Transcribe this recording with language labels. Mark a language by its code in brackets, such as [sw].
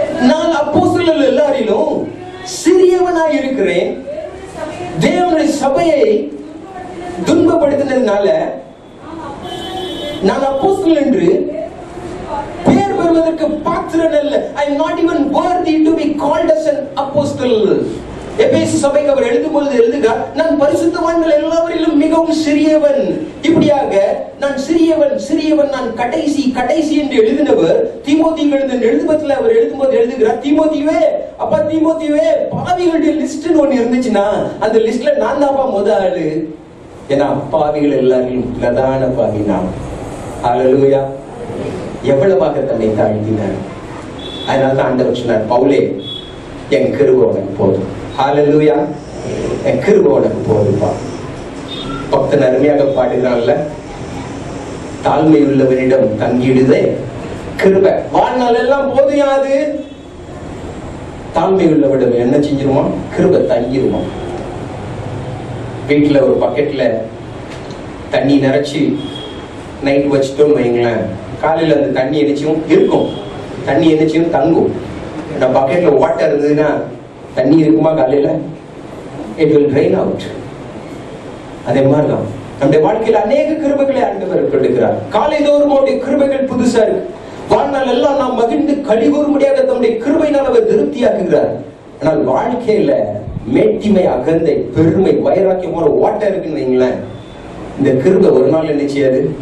[ta] நான் அப்போஸ்தலர் எல்லாரிலும் சிறியவனாய் இருக்கிறேன், தேவனுடைய சபையை துன்பப்படுத்தினதுனால நான் அப்போஸ்தலன் என்று பெயர் பெறுவதற்கு பாத்திரன் அல்ல. [en] I am not even worthy to be called as an apostle. [ta] எபேசு சபைக்கு அவர் எழுதும்போது எழுதுகிறார், நான் பரிசுத்தவான்கள் எல்லாவரிலும் மிகவும் சிறியவன். இப்படியாக நான் சிறியவன் நான் கடைசி என்று எழுதினவர் தீமோத்தேயுக்கு எழுதின எழுதுபத்தில் அவர் எழுதும்போது எழுதுகிறார், தீமோத்தேயுவே, அப்பா தீமோத்தேயுவே, பாவிகளுடைய லிஸ்ட்னு ஒண்ணு இருந்துச்சுன்னா அந்த லிஸ்ட்ல நான் தான் முத ஆளு. ஏன்னா பாவிகள் எல்லாரிலும் பிரதான பாவி நான். ஹல்லேலூயா. எவ்வளவாக தன்னை தாழ்த்தினார். அதனால ஆண்டவர் சொன்னார், பவுலே, என் கிருபை உனக்கு போதும். ஹல்லேலூயா. என் கிருபை உனக்கு போதும்பா. பக்தன் அருமையாக பாடுகிறான்ல, தாழ்மை உள்ளவனிடம் தங்கிடுதே கிருபை, வாழ்நாள் எல்லாம் போதையாது. தாழ்மை உள்ளவனிடம் என்ன செஞ்சிருமா? கிருபை தங்கிருமா. வீட்டுல ஒரு பக்கெட்ல தண்ணி நிறைச்சி நைட் வச்சுட்டோம் வைங்களேன், காலையில அந்த தண்ணி என்னச்சும் இருக்கும், தண்ணி என்னச்சும் தங்கும். பக்கெட்ல வாட்டர் இருந்ததுன்னா தண்ணி இருக்குமா? காலையில [en] it will drain out. [ta] அதே மாதிரிதான் நம்முடைய வாழ்க்கையில் அநேக கிருபைகளை ஆண்டவர் கொடுக்கிறார். காலை தோறும் அவருடைய கிருபைகள் புதுசா இருக்கு. வாழ்நாள் எல்லாம் நாம் மகிழ்ந்து கழிகூறும்படியாக தம்முடைய கிருபையினால் அவர் திருப்தியாக்குகிறார். ஆனால் வாழ்க்கையில மேட்டிமை, அகந்தை, பெருமை, வைராக்கியம் போல வாட்டர் இருக்குன்னு வைங்களேன், இந்த கிருபை ஒரு நாள் என்ன செய்யாது?